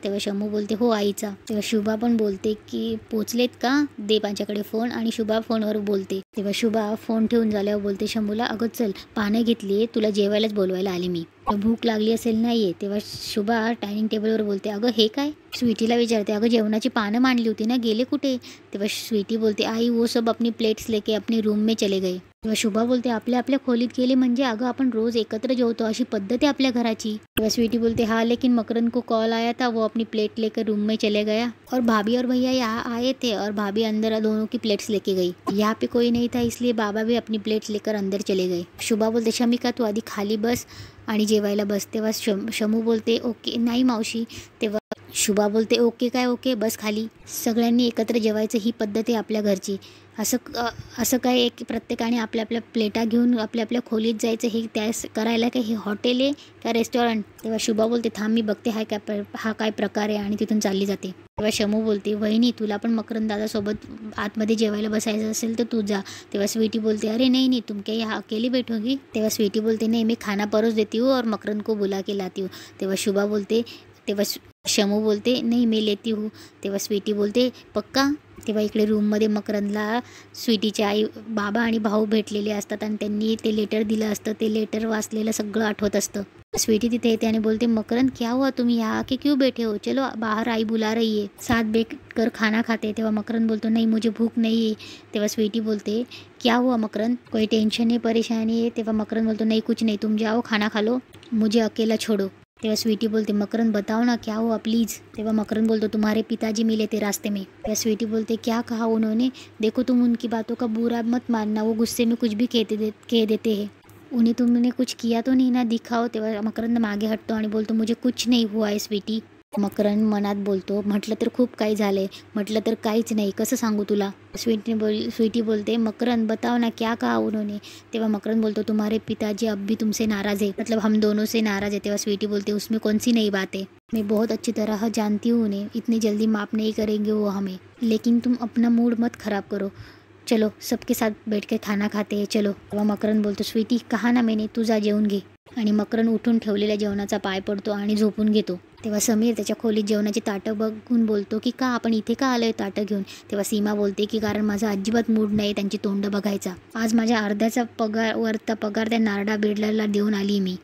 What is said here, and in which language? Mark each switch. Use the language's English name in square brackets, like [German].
[Marathi] तेव्हा शमू बोलते हो आईचा. तेव्हा शुभा पण बोलते की पोचलेत का, दे माझ्याकडे फोन. आणि शुभा फोनवर बोलते. तेव्हा शुभा फोन ठेवून झाल्यावर बोलते शमूला अगं चल पानं घेतली, तुला जेवायलाच बोलवायला आले मी, भूक लागली असेल नाहीये. तेव्हा शुभा डायनिंग टेबलवर बोलते अगं हे काय. स्वीटीला विचारते अगं जेवणाची पानं मांडली होती ना, गेले कुठे. तेव्हा स्वीटी बोलते [Hindi] आई वो सब अपनी प्लेट्स लेके अपने रूम में चले गए. [Marathi] तेव्हा शुभा बोलते आपल्या आपल्या खोलीत गेले म्हणजे अगं आपण रोज एकत्र जेवतो अशी पद्धत आहे आपल्या घराची. तेव्हा स्वीटी बोलते [Hindi] हाँ लेकिन मकरंद को कॉल आया था, वो अपनी प्लेट लेकर रूम में चले गया और भाभी और भैया यहाँ आए थे और भाभी अंदर दोनों की प्लेट्स लेके गई. यहाँ पे कोई नहीं था इसलिए बाबा भी अपनी प्लेट लेकर अंदर चले गए. [Marathi] शुभा बोलते शमिका तू आधी खाली बस आणि जेवायला बस. तेव्हा शमू बोलते ओके नाही मावशी. तेव्हा शुभा बोलते ओके काय ओके बस खाली. सगळ्यांनी एकत्र जेवायचं ही पद्धत आहे आपल्या घरची. असं काय एक प्रत्येकाने आपल्या आपल्या प्लेटा घेऊन आपल्या आपल्या खोलीत जायचं हे त्या करायला काय हे हॉटेल आहे का रेस्टॉरंट. तेव्हा शुभा बोलते थांब मी बघते हा काय प्रकार आहे आणि तिथून चालली जाते. तेव्हा शमू बोलते वहिनी तुला पण मकरंद दादासोबत आतमध्ये जेवायला बसायचं असेल तर तू जा. तेव्हा स्वीटी बोलते [Hindi] अरे नहीं तुम क्या यहाँ अकेली बैठोगी. [Marathi] तेव्हा स्वीटी बोलते [Hindi] नहीं मैं खाना परोस देती हूँ और मकरंद को बुला के लाती हूँ. [Marathi] तेव्हा शुभा बोलते तेव्हा शमू बोलते [Hindi] नहीं मैं लेती हूँ. [Marathi] तेव्हा स्वीटी बोलते पक्का. तेव्हा इकडे रूममध्ये मकरंदला स्वीटीचे आई बाबा आणि भाऊ भेटलेले असतात आणि त्यांनी ते लेटर दिलं असतं. ते लेटर वाचलेलं सगळं आठवत असतं. स्वीटी तिथे येते आणि बोलते [Hindi] मकरंद क्या हुआ तुम यहाँ आके क्यों बैठे हो, चलो बाहर आई बुला रही है, साथ बैठ कर खाना खाते. [Marathi] तेव्हा मकरंद बोलतो [Hindi] नहीं मुझे भूख नहीं है. [Marathi] तेव्हा स्वीटी बोलते [Hindi] क्या हुआ मकरंद कोई टेंशन है परेशानी है. [Marathi] तेव्हा मकरंद बोलतो [Hindi] नहीं कुछ नहीं तुम जाओ खाना खा लो, मुझे अकेला छोड़ो. [Marathi] तेव्हा स्वीटी बोलते [Hindi] मकरंद बताओ ना क्या हुआ प्लीज़. [Marathi] तेव्हा मकरंद बोलतो [Hindi] तुम्हारे पिताजी मिले थे रास्ते में. [Marathi] तेव्हा स्वीटी बोलते [Hindi] क्या कहा उन्होंने, देखो तुम उनकी बातों का बुरा मत मानना, वो गुस्से में कुछ भी कह देते हैं, उन्हें तुमने कुछ किया तो नहीं ना, दिखाओ. [Marathi] तेव्हा मकरंद मागे हटतो आणि बोलतो [Hindi] मुझे कुछ नहीं हुआ है स्वीटी. [Marathi] मकरंद मनात बोलतो, म्हटलं तर खूप काही झालंय, म्हटलं तर काहीच नाही, कसं सांगू तुला. [Hindi] स्वीटी बोलते, मकरंद बताओ ना क्या कहा उन्होंने. [Marathi] तेव्हा मकरंद बोलतो, [Hindi] तुम्हारे पिताजी अब भी तुमसे नाराज है, मतलब हम दोनों से नाराज है. [Marathi] तेव्हा स्वीटी बोलते, [Hindi] उसमें कौन सी नई बात है, मैं बहुत अच्छी तरह जानती हूँ उन्हें, इतनी जल्दी माफ़ नहीं करेंगे वो हमें, लेकिन तुम अपना मूड मत खराब करो, चलो सबके साथ बैठ के खाना खाते हैं चलो. [Marathi] तेव्हा मकरंद बोलतो, [Hindi] स्वीटी कहा ना मैंने, [Marathi] तू जा जेवून घे. आणि मकरंद उठून ठेवलेल्या जेवणाचा पाय पडतो आणि झोपून घेतो. तेव्हा समीर त्याच्या खोलीत जेवणाची ताटं बघून बोलतो की का आपण इथे का आलोय ताटं घेऊन. तेव्हा सीमा बोलते की कारण माझा अजिबात मूड नाही त्यांची तोंड बघायचा, आज माझ्या अर्ध्याचा पगार त्या नारडा बिडलाला देऊन आली मी.